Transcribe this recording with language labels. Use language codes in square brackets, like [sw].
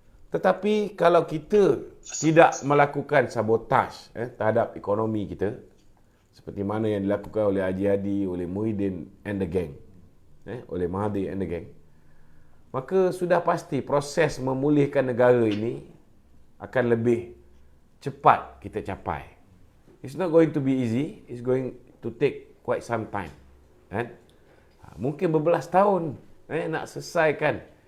[ms] Tetapi kalau kita tidak melakukan sabotaj terhadap ekonomi kita, seperti mana yang dilakukan oleh Haji Hadi, oleh Muhyiddin [en] and the gang, [ms] oleh Mahathir and the gang, maka sudah pasti proses memulihkan negara ini akan lebih cepat kita capai. [en] It's not going to be easy, it's going to take quite some time. [ms] Mungkin berbelas tahun nak selesaikan.